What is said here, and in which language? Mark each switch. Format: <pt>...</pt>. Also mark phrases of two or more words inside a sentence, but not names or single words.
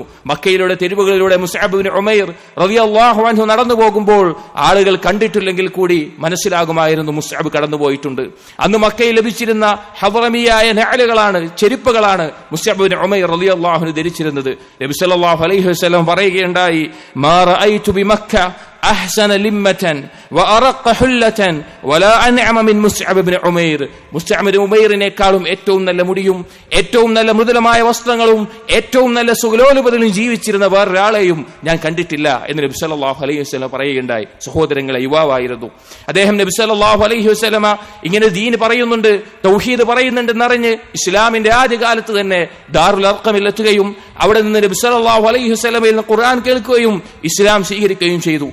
<ml>മക്കയിലൂടെ തെരുവുകളിലൂടെ മുസ്അബ് ഇബ്നു ഉമൈർ</ml> <ar>رضي الله عنه</ar> <ml>നടന്നു പോകുമ്പോൾ ആളുകൾ കണ്ടിട്ടില്ലെങ്കിൽ കൂടി മനസ്സിലാകുമായിരുന്നു മുസ്അബ് കടന്നുപോയിട്ടുണ്ട്. അന്ന് മക്കയിൽ ലഭിച്ചിരുന്ന ഹദ്റമിയായ നഅലുകളാണ്, ചെരുപ്പുകളാണ് മുസ്അബ് ഇബ്നു ഉമൈർ</ml> <ar>رضي الله عنه</ar> <ml>ധരിച്ചിരുന്നത്.</ml> <ar>نبي صلى الله عليه وسلم</ar> <ml>പറയുകയുണ്ടായി,</ml> <ar>ما رأيت بمكة أحسن لمة وأرق حلة ولا أنعم من مصعب بن عمير.</ar> <ml>മുസ്അബ് ബിൻ ഉമൈറിനേക്കാളും ഏറ്റവും നല്ല മുടിയും ഏറ്റവും നല്ല മൃദുലമായ വസ്ത്രങ്ങളും ഏറ്റവും നല്ല സുഖലോലുപതകളും ജീവിച്ചിരുന്ന വേറൊരാളെയും ഞാൻ കണ്ടിട്ടില്ല എന്ന് നബി</ml> <ar>صلى الله عليه وسلم</ar> <ml>പറയുകയുണ്ടായി. സഹോദരങ്ങളെ, യുവാവായിരുന്നു അദ്ദേഹം. നബി</ml> <ar>صلى الله عليه وسلم</ar> <ml>ഇങ്ങനെ ദീൻ പറയുന്നുണ്ട്, തൗഹീദ് പറയുന്നുണ്ടെന്നറിഞ്ഞ് ഇസ്ലാമിന്റെ ആദ്യകാലത്ത് തന്നെ ദാറുൽ അർഖമിൽ എത്തുകയും അവിടെ നിന്ന് നബി</ml> <ar>صلى الله عليه وسلم</ar> <ml>നിന്ന് ഖുർആൻ കേൾക്കുകയും ഇസ്ലാം സ്വീകരിക്കുകയും ചെയ്തു.</ml>